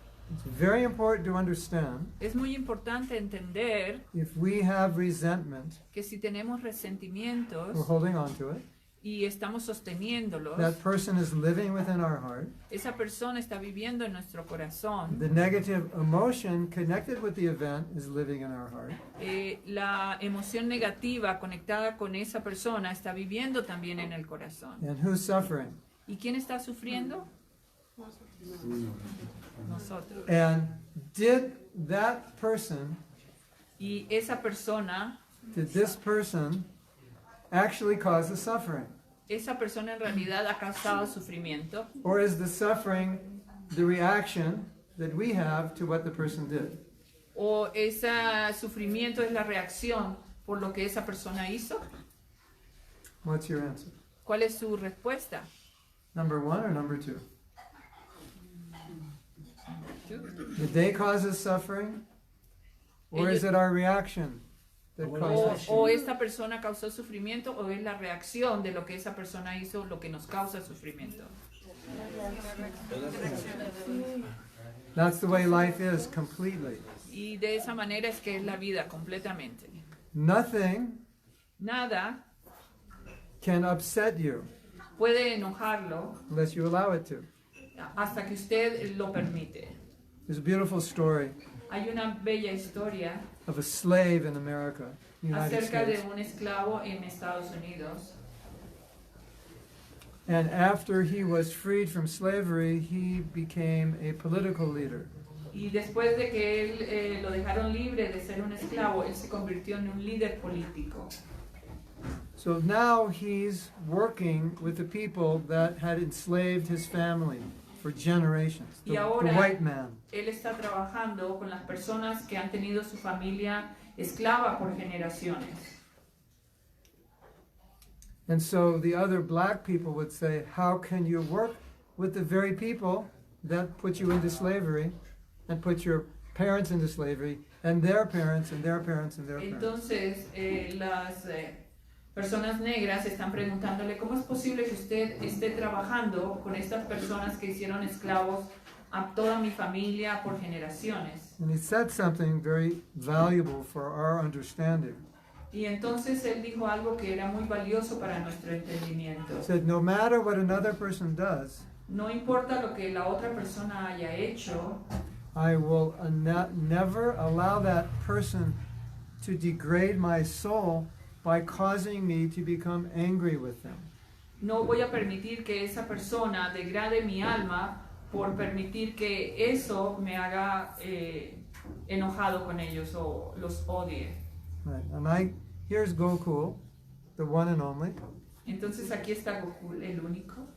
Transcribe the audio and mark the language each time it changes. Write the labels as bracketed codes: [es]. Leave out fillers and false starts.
[en] it's very important to understand [es] es muy importante entender [en] if we have resentment, [es] que si tenemos [en] we're [es] resentimientos [en] holding on to it. [es] y estamos sosteniéndolos, [en] That person is living within our heart. [es] esa persona está viviendo en nuestro corazón. [en] The negative emotion connected with the event is living in our heart. [es] La emoción negativa conectada con esa persona está viviendo también en el corazón. [en] And who's suffering? [es] ¿Y quién está sufriendo? Nosotros. [en] And did that person, [es] Y esa persona, [en] did this person actually cause the suffering? [es] esa persona en realidad ha causado sufrimiento, [en] Or is the suffering the reaction that we have to what the person did? [es] o ese sufrimiento es la reacción por lo que esa persona hizo. [en] What's your answer? [es] ¿Cuál es su respuesta? [en] Number one or number two? Did they cause us suffering? Or is it our reaction that causes [es] O esta persona causó sufrimiento o es la reacción de lo que esa persona hizo lo que nos causa sufrimiento. [en] That's the way life is completely. [es] Y de esa manera es que es la vida completamente. [en] Nothing [es] Nada [en] can upset you [es] puede enojarlo [en] unless you allow it to. [es] hasta que usted lo permite. [en] There's a beautiful story [es] Hay una bella historia [en] of a slave in America, United [es] acerca de [en] States. [es] un esclavo en Estados Unidos. [en] And after he was freed from slavery, he became a political leader. [es] Y después de que él lo dejaron libre de ser un esclavo, él se convirtió en un líder político. [en] So now he's working with the people that had enslaved his family for generations, [es] Y [en] the [es] ahora [en] white man. [es] él está trabajando con las personas que han tenido su familia esclava por generaciones. [en] And so the other black people would say, how can you work with the very people that put you into slavery and put your parents into slavery and their parents and their parents and their parents? [es] Entonces, las personas negras están preguntándole cómo es posible que usted esté trabajando con estas personas que hicieron esclavos a toda mi familia por generaciones. [en] And he said something very valuable for our understanding. [es] Y entonces él dijo algo que era muy valioso para nuestro entendimiento. [en] He said, no matter what another person does, [es] No importa lo que la otra persona haya hecho, [en] I will never allow that person to degrade my soul by causing me to become angry with them. [es] no voy a permitir que esa persona degrade mi alma por permitir que eso me haga enojado con ellos o los odie. [en] Right. And here's Gokul, the one and only. [es] Entonces aquí está Goku, el único.